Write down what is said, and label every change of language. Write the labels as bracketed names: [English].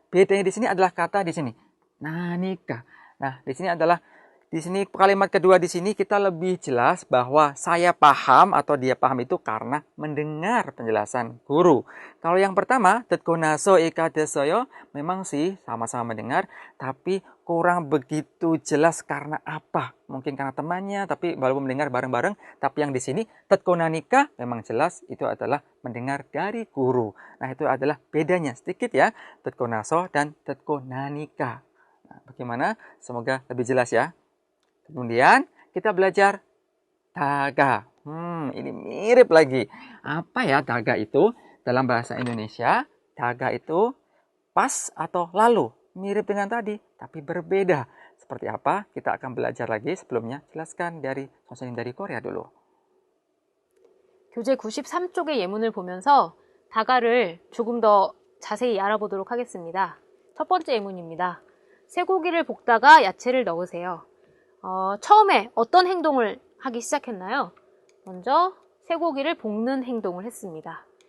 [Indonesian] Bedanya di sini adalah kata di sini. Nanika. Nah, di sini kalimat kedua di sini kita lebih jelas bahwa saya paham atau dia paham itu karena mendengar penjelasan guru. Kalau yang pertama, [Korean] 듣고 나서 이해가 됐어요. [Indonesian] Memang sih sama-sama mendengar, tapi kurang begitu jelas karena apa? Mungkin karena temannya, tapi baru mendengar bareng-bareng. Tapi yang di sini, [Korean] 듣고 나니까 [Indonesian] memang jelas itu adalah mendengar dari guru. Nah, itu adalah bedanya sedikit ya. [Korean] 듣고 나서 dan 듣고 나니까. [Indonesian] Nah, bagaimana? Semoga lebih jelas ya. Kemudian kita belajar daga. Ini mirip lagi. Apa ya daga itu? Dalam bahasa Indonesia, daga itu pas atau lalu. Mirip dengan tadi, tapi berbeda. Seperti apa? Kita akan belajar lagi. Sebelumnya, jelaskan dari 선생님 dari Korea dulu. [Korean] 교재 93쪽의 예문을 보면서 다가를 조금 더 자세히 알아보도록 하겠습니다. 첫 번째 예문입니다. 쇠고기를 볶다가 야채를 넣으세요. 처음에 어떤 행동을 하기 시작했나요? 먼저 쇠고기를 볶는 행동을 했습니다.